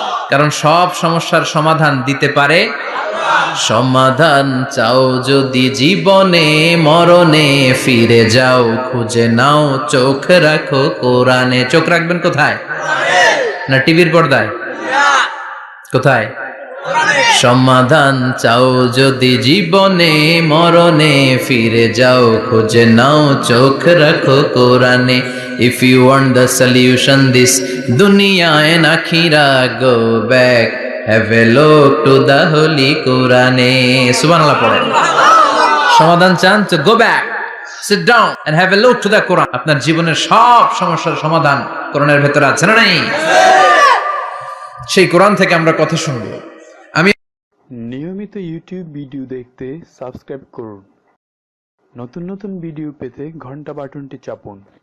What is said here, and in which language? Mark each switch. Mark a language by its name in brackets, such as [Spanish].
[Bangla] কারণ সব সমস্যার সমাধান দিতে পারে সমাধান চাও যদি জীবনে, মরণে ফিরে যাও, খুঁজে নাও, চোখ রাখো কোরআনে। চোখ রাখবেন কোথায়? না টিভির পর্দায়? কোথায়? সমাধান চাও যদি জীবনে, মরণে ফিরে যাও, খুঁজে নাও, চোখ রাখো কোরআনে। [English] If you want the solution this dunya and akhira, go back, have a look to the holy Quran. [Bangla] Subhanallah পড়েন। সমাধান চান তো [English] go back, sit down and have a look to the Quran. [Bangla] আপনার জীবনের সব সমস্যার সমাধান কোরআনের ভেতরে আছে না নাই? সেই কোরআন থেকে আমরা কথা শুনবো। নিয়মিত ইউটিউব ভিডিও দেখতে সাবস্ক্রাইব করুন। নতুন নতুন ভিডিও পেতে ঘন্টা বাটনটি চাপুন।